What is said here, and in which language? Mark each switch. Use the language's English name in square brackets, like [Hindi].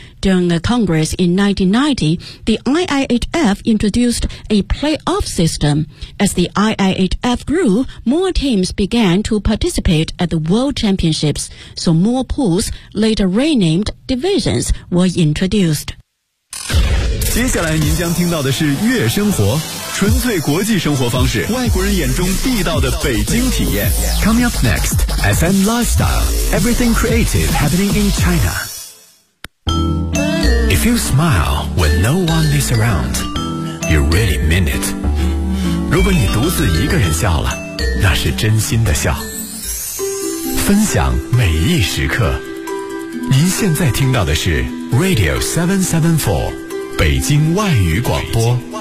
[English] During a Congress in 1990, the IIHF introduced a playoff system. As the IIHF grew, more teams began to participate at the World Championships, so more pools, later renamed divisions, were introduced. [Chinese] 接下来您将听到的是悦生活，纯粹国际生活方式，外国人眼中地道的北京体验。 [English] Coming up next, FM Lifestyle, everything creative happening in China. If you smile when no one is around, you really mean it. [Chinese] 如果你独自一个人笑了，那是真心的笑。分享每一时刻。您现在听到的是 Radio 774, 北京外语广播。